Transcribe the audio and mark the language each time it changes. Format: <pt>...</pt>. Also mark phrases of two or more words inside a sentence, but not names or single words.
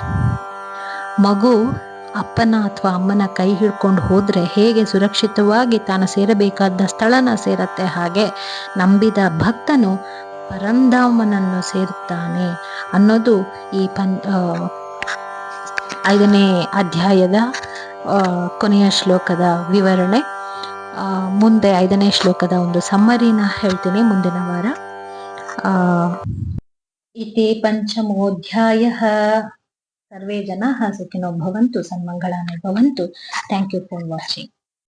<kn>ಮಗು ಅಪ್ಪನ ಅಥವಾ ಅಮ್ಮನ ಕೈ ಹಿಡ್ಕೊಂಡು ಹೋದ್ರೆ ಹೇಗೆ ಸುರಕ್ಷಿತವಾಗಿ ತಾನು ಸೇರಬೇಕಾದ ಸ್ಥಳನ ಸೇರತ್ತೆ, ಹಾಗೆ ನಂಬಿದ ಭಕ್ತನು ಪರಂಧಾಮನನ್ನು ಸೇರುತ್ತಾನೆ ಅನ್ನೋದು ಈ 5ನೇ ಅಧ್ಯಾಯದ ಕೊನೆಯ ಶ್ಲೋಕದ ವಿವರಣೆ. ಮುಂದೆ 5ನೇ ಶ್ಲೋಕದ ಒಂದು ಸಮ್ಮರಿನ ಹೇಳ್ತೀನಿ ಮುಂದಿನ ವಾರ.</kn> <sa>ಇತಿ ಪಂಚಮೋಧ್ಯಾಯಃ. ಸರ್ವೇ ಜನಾಃ ಸುಖಿನೋ ಭವಂತು, ಸನ್ಮಂಗಳಾನಿ ಭವಂತು.</sa> <en>thank you for watching.</en>